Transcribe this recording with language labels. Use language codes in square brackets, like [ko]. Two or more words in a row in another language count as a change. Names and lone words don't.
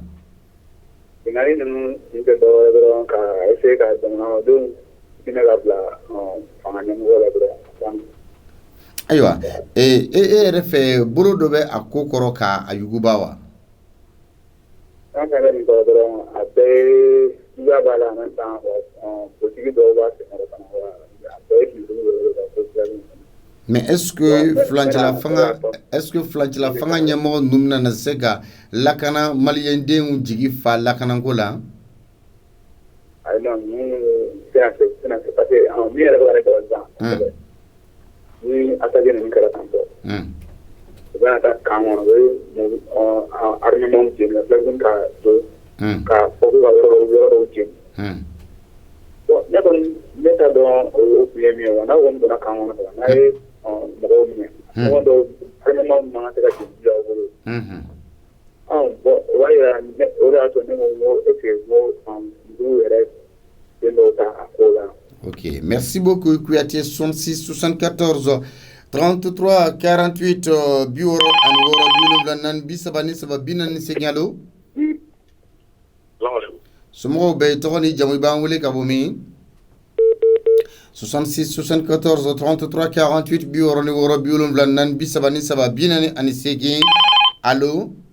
[bm] Binkani ninnu tɛ dɔwɛrɛ dɔrɔn ka essayer ka jamanadenw hinɛ ka bila fanga ɲɛmɔgɔ la dɔrɔn. Ayiwa e yɛrɛ fɛ bolo dɔ bɛ a ko kɔrɔ k'a yuguba wa? An ka nin kɔrɔ dɔrɔn a bɛɛ juguya b'a la [fr] en même temps [bm] politique dɔw b'a sɛgɛn fana a bɛɛ ye finitigiw yɛrɛ ka social. Mais est-ce que fulancila fanga ɲɛmɔgɔ ninnu bɛna se ka lakana maliyɛndenw jigi fa lakanako la? Ayi non tɛna se [fr] parce que [bm] min yɛrɛ bɛ ka ne dabali ban ni attaque ninnu kɛra tan tɔ u bɛna taa kan kɔnɔ u bɛ armement jeni ka don ka fɔ ko ka yɔrɔ dɔw jeni bon ne kɔni ne t'a dɔn o kun ye min ye wa n'a kɔni donna kan kɔnɔ n'a ye mɔgɔw minɛ mɔgɔ dɔw armement man kan tɛ ka jeni bila u bolo bon o b'a yira o de y'a to ne ko n ko [fr] est-ce que [bm] n ko dugu yɛrɛ den dɔw ta a ko la. [fr] Ok, merci beaucoup Kouyaté. [bm] 66 74 33 48 bioro ani woro biwolonwula naani bi saba ni saba bi naani ni seegin allo. Somɔgɔw bɛ tɔgɔ ni jamu i b'an wele ka bɔ min? 66 74 33 48 bioro ni woro biwolonwula naani bi saba ni saba bi naani ani seegin allo.